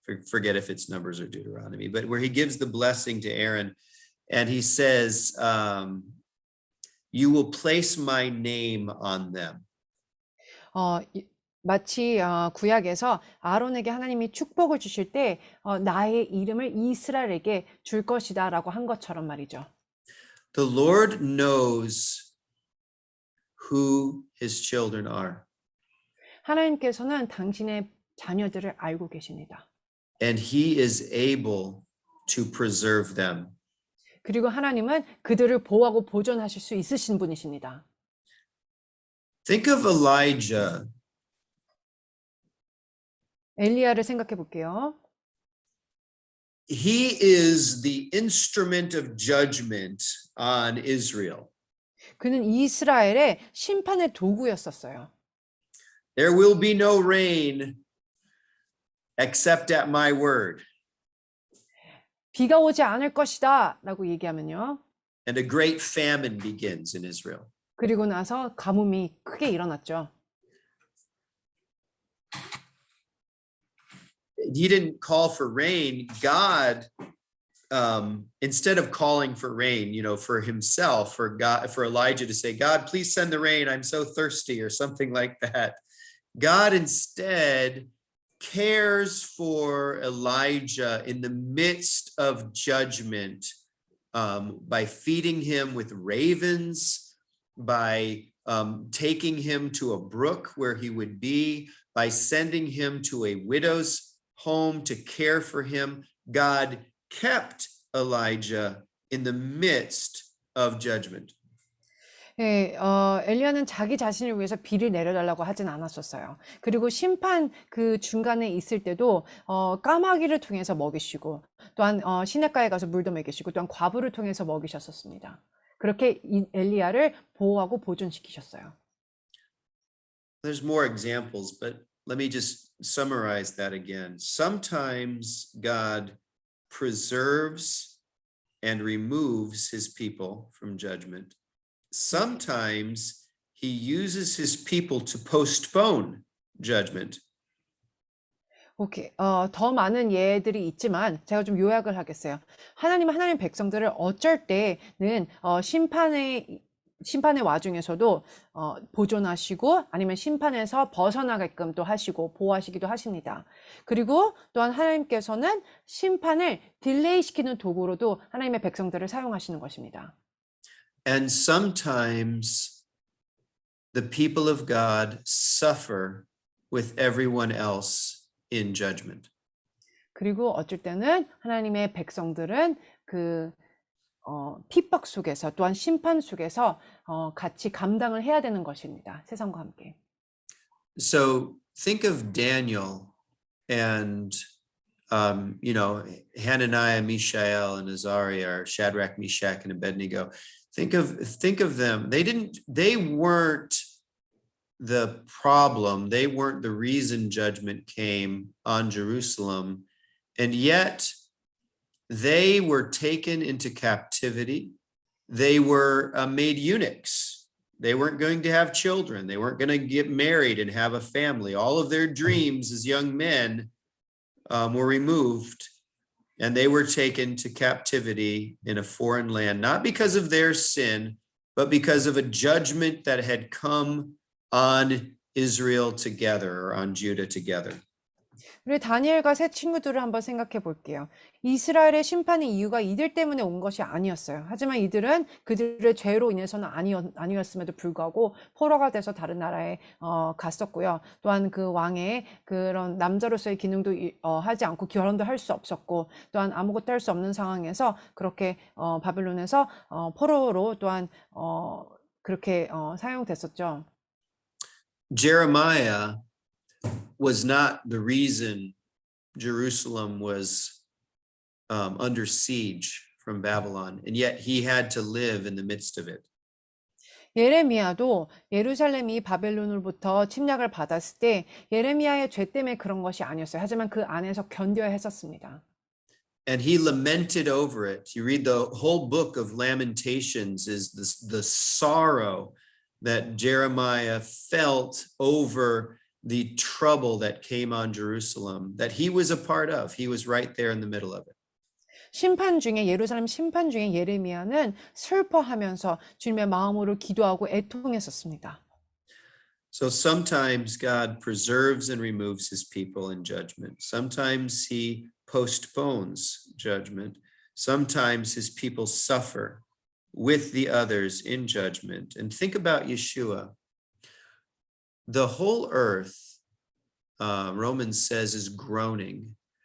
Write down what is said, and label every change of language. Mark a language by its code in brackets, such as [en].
[en] Forget if it's Numbers or Deuteronomy, but where he gives the blessing to Aaron, and he says, you will place my name on them. [ko] 마치 구약에서 아론에게 하나님이 축복을 주실 때 나의 이름을 이스라엘에게 줄 것이다라고 한 것처럼 말이죠. [en] The Lord knows who his children are. [ko] 하나님께서는 당신의 자녀들을 알고 계십니다. [en] And he is able to preserve them. [ko] 그리고 하나님은 그들을 보호하고 보존하실 수 있으신 분이십니다. [en] Think of Elijah. [ko] 엘리야를 생각해 볼게요. [en] He is the instrument of judgment on Israel. [ko] 그는 이스라엘의 심판의 도구였었어요. [en] There will be no rain except at my word. [ko] 비가 오지 않을 것이다 라고 얘기하면요. [en] And a great famine begins in Israel. [ko] 그리고 나서 가뭄이 크게 일어났죠. [en] He didn't call for rain. God instead of calling for rain, for himself, for God, for Elijah to say, God, please send the rain, I'm so thirsty, or something like that. God instead cares for Elijah in the midst of judgment, by feeding him with ravens, by taking him to a brook where he would be, by sending him to a widow's home to care for him. God kept Elijah in the midst of judgment. [ko] 예, 엘리야는 자기 자신을 위해서 비를 내려달라고 하진 않았었어요. 그리고 심판 그 중간에 있을 때도 까마귀를 통해서 먹이시고, 또한 시냇가에 가서 물도 먹이시고, 또한 과부를 통해서 먹이셨었습니다. 그렇게 엘리야를 보호하고 보존시키셨어요. [en] There's more examples, but let me just summarize that again. Sometimes God preserves and removes his people from judgment. Sometimes he uses his people to postpone judgment. [ko] 오케이. 더 많은 예들이 있지만 제가 좀 요약을 하겠어요. 하나님은 하나님 백성들을 어쩔 때는 심판의 와중에서도 보존하시고, 아니면 심판에서 벗어나게끔 또 하시고 보호하시기도 하십니다. 그리고 또한 하나님께서는 심판을 딜레이 시키는 도구로도 하나님의 백성들을 사용하시는 것입니다. [en] And sometimes the people of God suffer with everyone else in judgment. [ko] 그리고 어쩔 때는 하나님의 백성들은 그 핍박 속에서, 또한 심판 속에서 같이 감당을 해야 되는 것입니다. 세상과 함께. [en] So think of Daniel and Hananiah, Mishael, and Azariah, or Shadrach, Meshach, and Abednego. Think of them. They weren't the problem. They weren't the reason judgment came on Jerusalem. And yet they were taken into captivity. They were made eunuchs. They weren't going to have children. They weren't going to get married and have a family. All of their dreams as young men were removed, and they were taken to captivity in a foreign land, not because of their sin, but because of a judgment that had come on Israel together, or on Judah together. [ko] 우리 다니엘과 세 친구들을 한번 생각해 볼게요. 이스라엘의 심판의 이유가 이들 때문에 온 것이 아니었어요. 하지만 이들은 그들의 죄로 인해서는 아니었음에도 불구하고 포로가 돼서 다른 나라에 갔었고요. 또한 그 왕의 그런 남자로서의 기능도 하지 않고 결혼도 할 수 없었고, 또한 아무것도 할 수 없는 상황에서 그렇게 바벨론에서 포로로 또한 그렇게 사용됐었죠. [en] Jeremiah was not the reason Jerusalem was under siege from Babylon, and yet he had to live in the midst of it. [ko] 예레미야도 예루살렘이 바벨론으로부터 침략을 받았을 때 예레미야의 죄 때문에 그런 것이 아니었어요. 하지만 그 안에서 견뎌야 했었습니다. [en] And he lamented over it. You read the whole book of Lamentations is the sorrow that Jeremiah felt over the trouble that came on Jerusalem, that he was a part of. He was right there in the middle of it. [ko] 예루살렘 심판 중에 예레미야는 슬퍼하면서 주님의 마음으로 기도하고 애통했었습니다. [en] So sometimes God preserves and removes his people in judgment. Sometimes he postpones judgment. Sometimes his people suffer with the others in judgment. And think about Yeshua. The whole earth, Romans says, is groaning.